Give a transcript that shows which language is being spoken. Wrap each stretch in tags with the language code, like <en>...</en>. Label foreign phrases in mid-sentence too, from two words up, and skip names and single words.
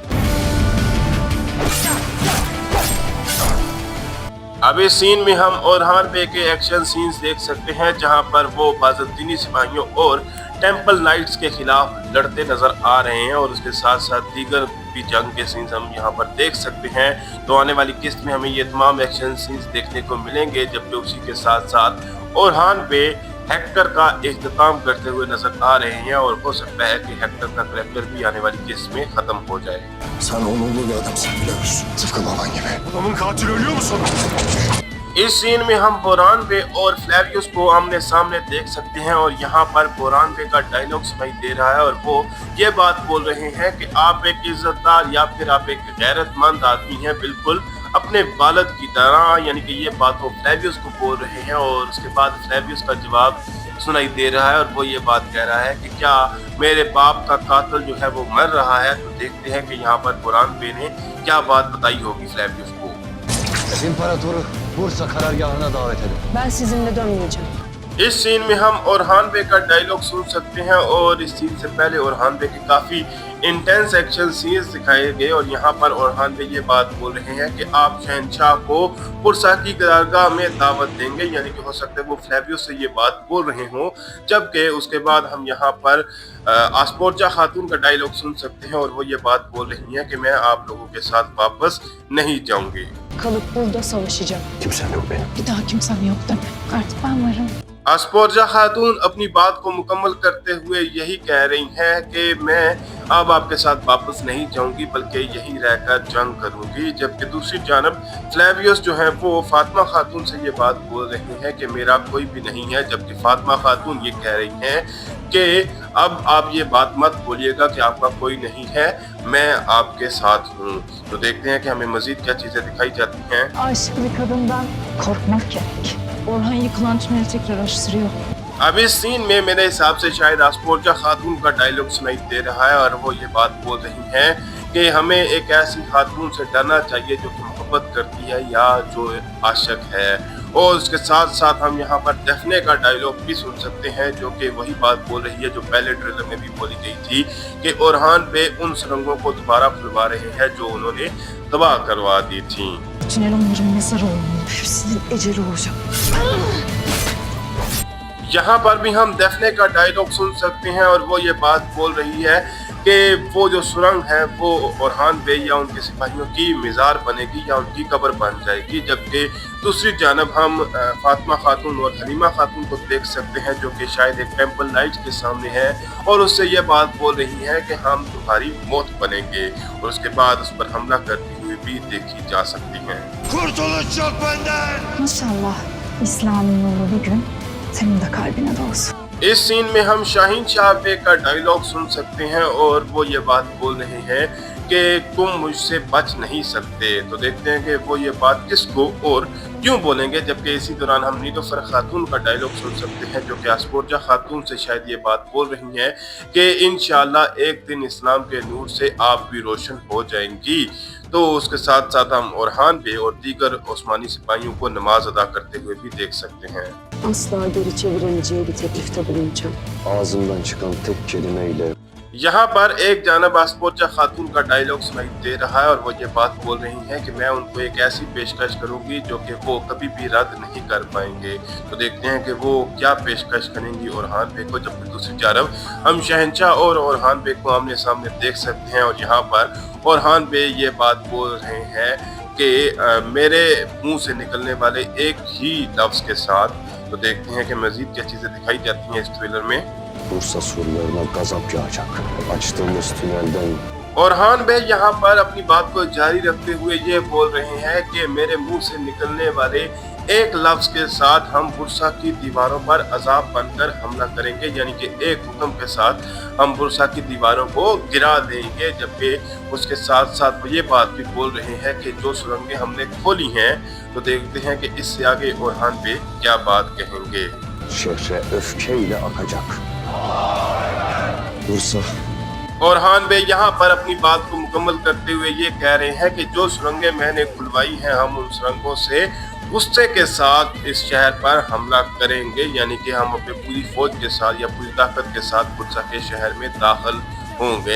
<ur>اب اس سین میں ہم اورہان بے کے</ur> <en>action scenes</en> <ur>دیکھ سکتے ہیں، جہاں پر وہ بازدینی سپاہیوں اور ٹیمپل نائٹس کے خلاف لڑتے نظر آ رہے ہیں اور اس کے ساتھ ساتھ دیگر بھی جنگ کے سینز ہم یہاں پر دیکھ سکتے ہیں. تو آنے والی قسط میں ہمیں یہ تمام</ur> <en>action scenes</en> <ur>دیکھنے کو ملیں گے، جبکہ اسی کے ساتھ ساتھ اورہان بے ہیکٹر کا اختتام کرتے ہوئے نظر آ رہے ہیں اور ہو سکتا ہے کہ ہیکٹر کا کریکٹر بھی آنے والی قسط میں ختم ہو جائے.</ur> <tr>Sen onurlu bir adamsın biliyor musun? Tıpkı baban gibi. Babamın katili ölüyor mu sonra?</tr> <ur>اس سین میں ہم بوران بے اور فلیویس کو آمنے سامنے دیکھ سکتے ہیں اور یہاں پر بوران بے کا ڈائیلاگ سنائی دے رہا ہے اور وہ یہ بات بول رہے ہیں کہ آپ ایک عزت دار یا پھر آپ ایک غیرت مند آدمی ہیں، بالکل اپنے والد کی طرح، یعنی کہ یہ بات وہ فلیویس کو بول رہے ہیں. اور اس کے بعد فلیویس کا جواب سنائی دے رہا ہے اور وہ یہ بات کہہ رہا ہے کہ کیا میرے باپ کا قاتل جو ہے وہ مر رہا ہے. تو دیکھتے ہیں کہ یہاں پر بوران بے نے کیا بات بتائی ہوگی فلیویس کو.</ur> <tr>İmparatoru Bursa karargahına davet edin. Ben sizinle dönmeyeceğim.</tr> <ur>اس سین میں ہم اورہان بے کا ڈائیلاگ سن سکتے ہیں اور اس سین سے پہلے اورہان بے کے کافی</ur> <en>intense action scenes</en> <ur>دکھائے گئے اور یہاں پر اورہان بے یہ بات بول رہے ہیں کہ آپ شہنشاہ کو پرسا کی قرارگاہ میں دعوت دیں گے، یعنی کہ ہو سکتا ہے وہ فلیویس سے یہ بات بول رہے ہوں. جبکہ اس کے بعد ہم یہاں پر آسپورجا خاتون کا ڈائیلاگ سن سکتے ہیں اور وہ یہ بات بول رہی ہیں کہ میں آپ لوگوں کے ساتھ واپس نہیں جاؤں گی.</ur> <tr>Kalıp burada savaşacağım. Kimsem yok benim. Bir daha kimsem yok deme. Artık ben varım.</tr> <ur>آسپورجا خاتون اپنی بات کو مکمل کرتے ہوئے یہی کہہ رہی ہیں کہ میں اب آپ کے ساتھ واپس نہیں جاؤں گی بلکہ یہیں رہ کر جنگ کروں گی. جبکہ دوسری جانب فلیویس جو ہے وہ فاطمہ خاتون سے یہ بات بول رہے ہیں کہ میرا کوئی بھی نہیں ہے، جبکہ فاطمہ خاتون یہ کہہ رہی ہیں کہ اب آپ یہ بات مت بولیے گا کہ آپ کا کوئی نہیں ہے، میں آپ کے ساتھ ہوں. تو دیکھتے ہیں کہ ہمیں مزید کیا چیزیں دکھائی جاتی ہیں.</ur> <tr>Aşık bir kadından korkmak gerek. Orhan yıkılan tüneli tekrar aştırıyor.</tr> <ur>اب اس سین میں میرے حساب سے شاید آسپورجا خاتون کا ڈائیلاگ سنائی دے رہا ہے اور وہ یہ بات بول رہی ہیں کہ ہمیں ایک ایسی خاتون سے ڈرنا چاہیے جو کہ محبت کرتی ہے یا جو عاشق ہے. اور اس کے ساتھ ساتھ ہم یہاں پر دفنے کا ڈائیلاگ بھی سن سکتے ہیں، جو کہ وہی بات بول رہی ہے جو پہلے ٹریلر میں بھی بولی گئی تھی کہ اورہان بے ان سرنگوں کو دوبارہ کھلوا رہے ہیں جو انہوں نے تباہ کروا دی تھی.</ur> <tr>Tünel onların mezarı olmalı. Hepsinin eceli olacak.</tr> <ur>یہاں پر بھی ہم دفنے کا ڈائیلاگ سن سکتے ہیں اور وہ یہ بات بول رہی ہے کہ وہ جو سرنگ ہے وہ اورہان بے یا ان کے سپاہیوں کی مزار بنے گی یا ان کی قبر بن جائے گی. جبکہ دوسری جانب ہم فاطمہ خاتون اور حلیمہ خاتون کو دیکھ سکتے ہیں جو کہ شاید ایک ٹیمپل لائٹ کے سامنے ہے اور اس سے یہ بات بول رہی ہے کہ ہم تمہاری موت بنیں گے اور اس کے بعد اس پر حملہ کرتی ہوئی بھی دیکھی جا سکتی ہیں.</ur> <tr>İnşallah İslam'ın yolu bir gün senin de kalbine de olsun.</tr> <ur>اس سین میں ہم شاہین شاہ بے کا ڈائیلاگ سن سکتے ہیں اور وہ یہ بات بول رہے ہیں کہ تم مجھ سے بچ نہیں سکتے. تو دیکھتے ہیں کہ وہ یہ بات کس کو اور کیوں بولیں گے. جبکہ اسی دوران ہم نیلوفر خاتون کا ڈائیلاگ سن سکتے ہیں جو کہ اسفورجا خاتون سے شاید یہ بات بول رہی ہیں کہ انشاءاللہ ایک دن اسلام کے نور سے آپ بھی روشن ہو جائیں گی. تو اس کے ساتھ ساتھ ہم اورہان بے اور دیگر عثمانی سپاہیوں کو نماز ادا کرتے ہوئے بھی دیکھ سکتے ہیں.</ur> <tr>Asla geri çeviremeyeceği bir teklifte bulunacağım. Ağzından çıkan tek kelimeyle</tr> <ur>یہاں پر ایک جانب اسفورجا خاتون کا ڈائیلاگ سنائی دے رہا ہے اور وہ یہ بات بول رہی ہے کہ میں ان کو ایک ایسی پیشکش کروں گی جو کہ وہ کبھی بھی رد نہیں کر پائیں گے. تو دیکھتے ہیں کہ وہ کیا پیشکش کریں گی اورہان بے کو. جبکہ دوسری جانب ہم شہنشاہ اور اورہان بے کو آمنے سامنے دیکھ سکتے ہیں اور یہاں پر اورہان بے یہ بات بول رہے ہیں کہ میرے منہ سے نکلنے والے ایک ہی لفظ کے ساتھ. تو دیکھتے ہیں کہ مزید کیا چیزیں دکھائی جاتی ہیں اس ٹریلر میں.</ur> <tr>Bursa surlarına gazap yağacak. Açtığımız tünelden</tr> <ur>اورہان بے یہاں پر اپنی بات کو جاری رکھتے ہوئے یہ بول رہے ہیں کہ میرے منہ سے نکلنے والے ایک لفظ کے ساتھ ہم برسا کی دیواروں پر عذاب بن کر حملہ کریں گے، یعنی کہ ایک حکم کے ساتھ ہم برسا کی دیواروں کو گرا دیں گے. جبکہ اس کے ساتھ ساتھ وہ یہ بات بھی بول رہے ہیں کہ جو سرنگیں ہم نے کھولی ہیں. تو دیکھتے ہیں کہ اس سے آگے اورہان بے کیا بات کہیں گے.</ur> <tr>şehre öfkeyle akacak. Bursa</tr> <ur>اورہان بے یہاں پر اپنی بات کو مکمل کرتے ہوئے یہ کہہ رہے ہیں کہ جو سرنگیں میں نے کھلوائی ہیں ہم ان سرنگوں سے غصے کے ساتھ اس شہر پر حملہ کریں گے، یعنی کہ ہم اپنی پوری فوج کے ساتھ یا پوری طاقت کے ساتھ برسا کے شہر میں داخل ہوں گے.</ur>